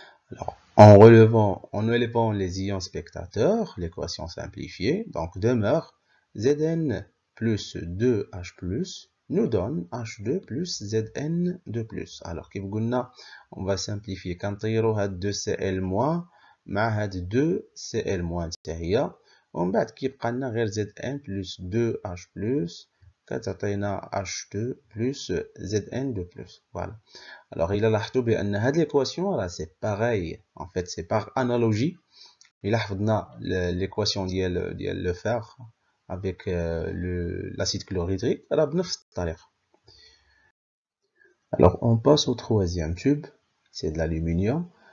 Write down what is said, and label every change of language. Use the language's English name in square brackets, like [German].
[French] Alors, en élevant les ions spectateurs, l'équation simplifiée, donc demeure Zn plus 2H+, nous donne H2 plus Zn2+. Alors, [Arabic] كيف قلنا, [French] on va simplifier. [Arabic] كنطيروا هاد 2Cl- مع هاد 2Cl- حتى هي, ومن بعد كيبقى لنا غير [French] Zn plus 2H+, [Arabic] كتعطينا [French] H2 plus Zn2+. Voilà. Alors, il a لاحظتوا بأن هاد l'équation là c'est pareil. En fait, c'est par analogie. Il a [Arabic] حفظنا [French] l'équation ديال le fer avec l'acide chlorhydrique. [Arabic] راه بنفس الطريقة. [French] Alors, on passe au troisième tube. C'est de l'aluminium.